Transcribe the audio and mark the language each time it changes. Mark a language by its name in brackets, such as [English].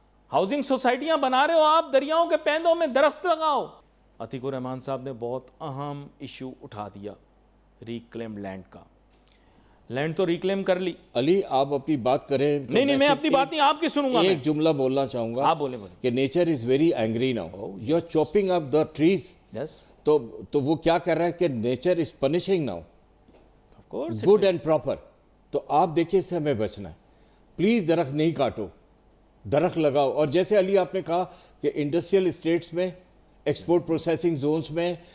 [Urdu] Housing سوسائٹیاں بنا رہے ہو آپ, دریاؤں کے پیندوں میں درخت لگاؤ. عتیق الرحمان صاحب نے بہت اہم ایشو اٹھا دیا, ریکلیم لینڈ کا. لینڈ تو ریکلیم کر لی. علی آپ اپنی بات کریں. نہیں میں اپنی بات نہیں, آپ کی سنوں گا. ایک جملہ بولنا چاہوں گا. آپ بولیں. [English] کہ nature is very angry now, you are chopping up the trees. [Urdu] تو وہ کیا کر رہا ہے کہ [English] Nature is punishing now, good and proper. [Urdu] تو آپ دیکھیں اس سے ہمیں بچنا ہے, پلیز درخت نہیں کاٹو, درخت لگاؤ. اور جیسے علی آپ نے کہا کہ انڈسٹریل اسٹیٹس میں, ایکسپورٹ پروسیسنگ زونز میں